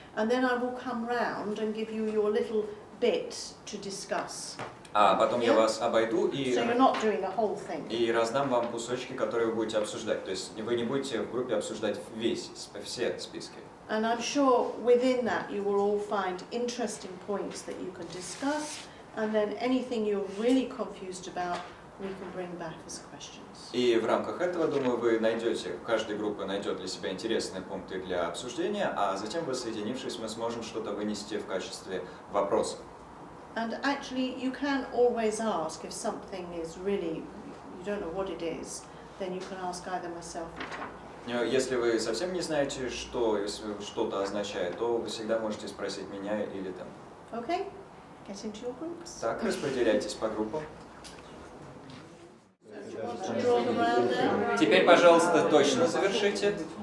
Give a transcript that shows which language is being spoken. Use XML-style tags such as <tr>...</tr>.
<en>And then I will come round and give you your little bit to discuss.</en> <ru>А потом я вас обойду</ru> <en>So you're not doing the whole thing.</en> <ru>и раздам вам кусочки, которые вы будете обсуждать. То есть вы не будете в группе обсуждать все списки.</ru> <en>And I'm sure within that you will all find interesting points that you can discuss, and then anything you're really confused about, we can bring back as questions.</en> <ru>И в рамках этого, думаю, вы найдете, каждая группа найдет для себя интересные пункты для обсуждения, а затем, воссоединившись, мы сможем что-то вынести в качестве вопроса.</ru> <en>And actually, you can always ask if something is really, you don't know what it is, then you can ask either myself or Temple.</en> <ru>Если вы совсем не знаете, что что-то означает, то вы всегда можете спросить меня или там.</ru> <en>Okay? Get into your groups.</en> <ru>Так, распределяйтесь по группам.</ru> <en>Draw them around there.</en> <ru>Теперь, пожалуйста, точно завершите.</ru>